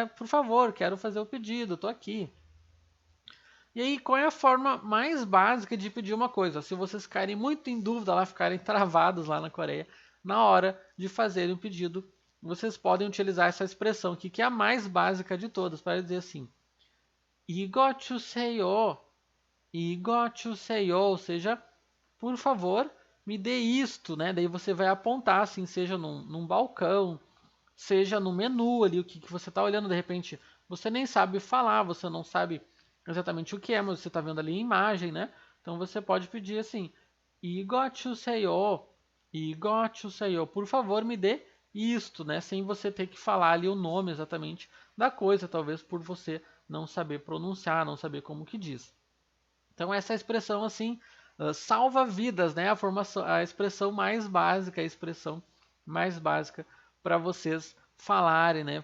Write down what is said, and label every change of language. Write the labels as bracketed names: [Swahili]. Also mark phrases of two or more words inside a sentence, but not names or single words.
[Portuguese] Por favor, quero fazer o pedido, tô aqui. E aí, qual é a forma mais básica de pedir uma coisa? Se vocês ficarem muito em dúvida lá, ficarem travados lá na Coreia, na hora de fazerem o pedido, vocês podem utilizar essa expressão aqui, que é a mais básica de todas, para dizer assim: [Korean] 이거 주세요, 이거 주세요, [Portuguese] ou seja, por favor, me dê isto, né? Daí você vai apontar, assim, seja num balcão, seja no menu ali, o que você está olhando, de repente, você nem sabe falar, você não sabe exatamente o que é, mas você está vendo ali a imagem, né? Então você pode pedir assim, [Korean] 이거 주세요, 이거 주세요, [Portuguese] por favor me dê isto, né? Sem você ter que falar ali o nome exatamente da coisa, talvez por você não saber pronunciar, não saber como que diz. Então essa expressão assim salva vidas, né? A expressão mais básica, a expressão mais básica para vocês falarem, né?